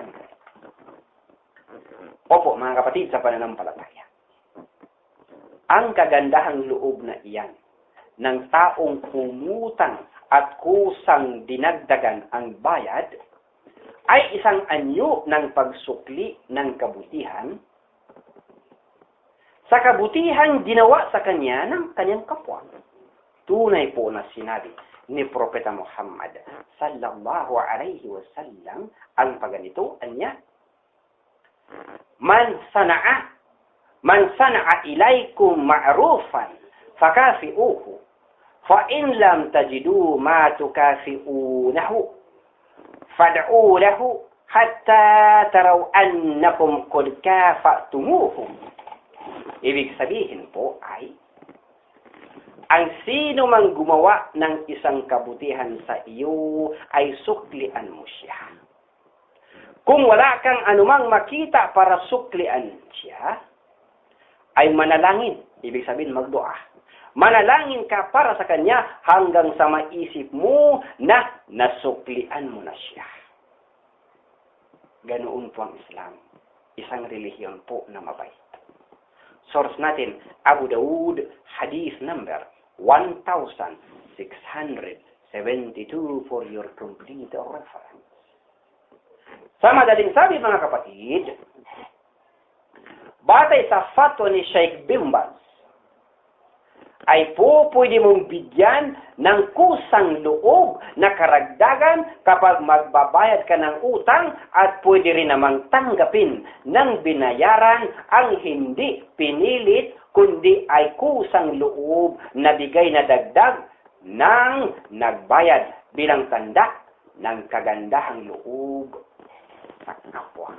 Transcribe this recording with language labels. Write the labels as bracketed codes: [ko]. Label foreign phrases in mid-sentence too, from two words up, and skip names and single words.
[tl] Opo, mga kapatid, sa pananampalataya, ang kagandahang loob na iyan ng taong umutang at kusang dinagdagan ang bayad ay isang anyo ng pagsukli ng kabutihan sa kabutihang ginawa sa kanya ng kanyang kapwa. Tunay po na sinabi ni Propeta Muhammad [ar] صلى الله عليه وسلم [tl] ang paganito anya, [ar] من صنع إليكم معروفا فكافئوه فإن لم تجدوا ما تكافئونه فادعوا له حتى تروا أنكم قد كافأتموه. [tl] Ibig sabihin po ay ang sino mang gumawa ng isang kabutihan sa iyo ay suklian mo siya. Kung wala kang anumang makita para suklian siya, ay manalangin. Ibig sabihin magdua. Manalangin ka para sa kanya hanggang sa maisip mo na nasuklian mo na siya. Ganoon po ang Islam. Isang relihiyon po na mabait. Source natin, Abu Daud, [en] hadith number 1,672 for your complete reference. [tl] Sa madaling sabi, mga kapatid, batay sa fatwa ni Sheikh bin Baz, ay pwede mong bigyan ng kusang loob na karagdagan kapag magbabayad ka ng utang, at pwede rin namang tanggapin ng binayaran ang hindi pinilit kundi ay kusang loob na bigay na dagdag ng nagbayad bilang tanda ng kagandahang loob sa kapwa.